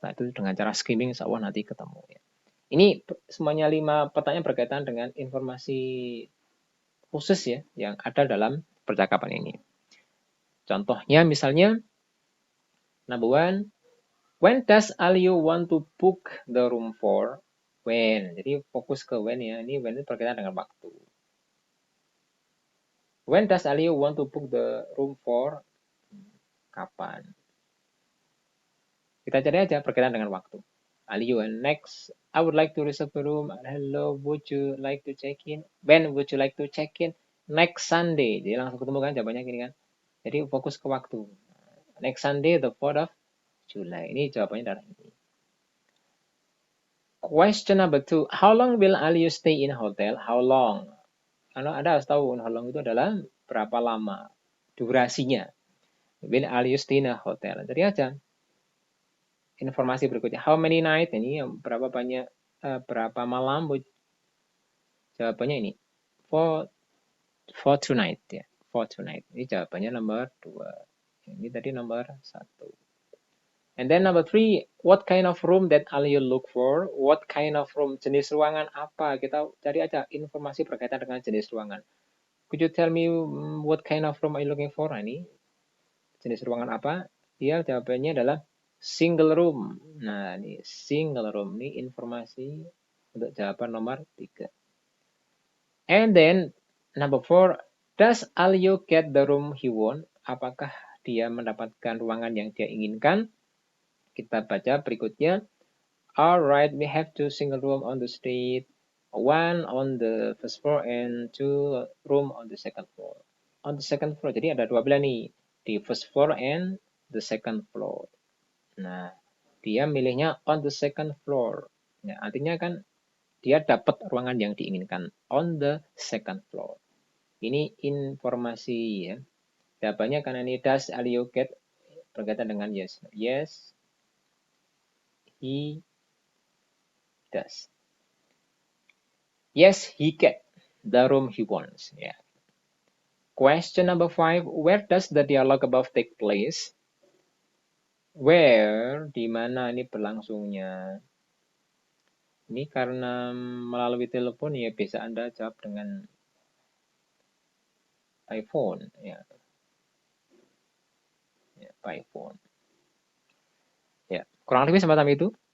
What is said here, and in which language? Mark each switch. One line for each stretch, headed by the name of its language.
Indonesian: Nah, itu dengan cara skimming, insya Allah nanti ketemu. Ya. Ini semuanya 5 pertanyaan berkaitan dengan informasi khusus ya, yang ada dalam percakapan ini.
English: Contohnya misalnya, number 1, when does Aliyu want to book the room for? When.
Indonesian: Jadi fokus ke when ya. Ini when itu berkaitan dengan waktu.
English: When does Aliyu want to book the room for?
Indonesian: Kapan? Kita cari aja berkaitan dengan waktu.
English: Aliyu, next, I would like to reserve the room. Hello, would you like to check in? When would you like to check in? Next Sunday.
Indonesian: Jadi langsung ketemu kan jawabannya gini kan. Jadi fokus ke waktu.
English: Next Sunday, the 4th of July.
Indonesian: Ini jawabannya adalah ini.
English: Question number 2. How long will Aliyu stay in hotel? How long?
Indonesian: Karena Anda harus tahu
English: how long
Indonesian: itu adalah berapa lama durasinya.
English: When are you stay in a hotel?
Indonesian: Jadi aja. Informasi berikutnya,
English: how many night?
Indonesian: Ini berapa banyak, berapa malam? Jawabannya ini,
English: for tonight
Indonesian: ya, for tonight. Ini jawabannya nomor 2. Ini tadi nomor 1.
English: And then number 3, what kind of room that are you look for? What kind of room?
Indonesian: Jenis ruangan apa? Kita cari aja informasi berkaitan dengan jenis ruangan.
English: Could you tell me what kind of room are you looking for?
Indonesian: Nah, ini jenis ruangan apa? Dia jawabannya adalah single room. Nah, ini single room. Ini informasi untuk jawaban nomor 3.
English: And then number 4, does Alio get the room he want?
Indonesian: Apakah dia mendapatkan ruangan yang dia inginkan? Kita baca berikutnya.
English: Alright, we have 2 single room on the street, 1 on the first floor and 2 room on the second floor. On the second floor,
Indonesian: jadi ada 2 belah nih, di
English: first floor and the second floor.
Indonesian: Nah, dia milihnya
English: on the second floor.
Indonesian: Ya, artinya kan dia dapat ruangan yang diinginkan on the second floor. Ini informasi ya. Jawabannya karena ini
English: does Alio get
Indonesian: berkaitan dengan yes.
English: Yes, he does. Yes, he get the room he wants. Yeah. Question number 5, where does the dialogue above take place?
Indonesian: Where, di mana ini berlangsungnya? Ini karena melalui telepon ya bisa Anda jawab dengan iPhone ya. Ya, iPhone. Ya, kurang lebih semacam itu.